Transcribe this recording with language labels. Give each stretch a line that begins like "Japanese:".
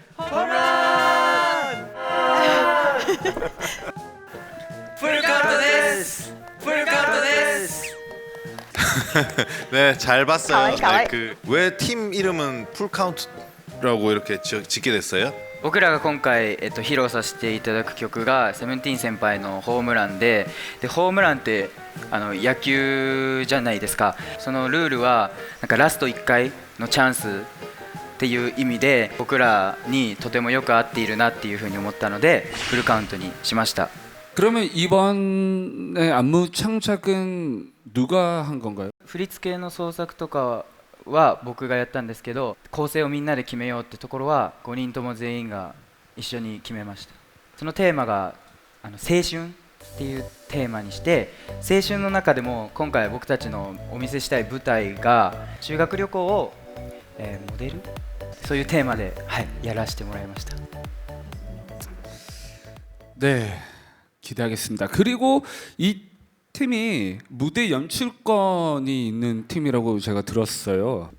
Japanese: ホームラン。フルカウントです。フルカウントです。
Korean: 네, 잘 봤어요.
Japanese: 가와이.
Korean: 네, 왜 팀 이름은 풀 카운트라고 이렇게 짓게 됐어요?
Japanese: 僕らが今回、披露させていただく曲がセブンティーン先輩のホームランで、ホームランって野球じゃないですか。そのルールはなんかラスト1回のチャンスっていう意味で僕らにとてもよく合っているなっていうふうに思ったのでフルカウントにしました。
Korean: 그러면 이번에 안무 창작은 누가 한 건가요?
Japanese: 振り付けの創作とかは僕がやったんですけど、構成をみんなで決めようってところは5人とも全員が一緒に決めました。そのテーマが青春っていうテーマにして、青春の中でも今回僕たちのお見せしたい舞台が修学旅行を、モデル、そういうテーマで、やらせてもらいました。
Korean: 네, 기대하겠습니다. 그리고 이 팀이 무대 연출권이 있는 팀이라고 제가 들었어요.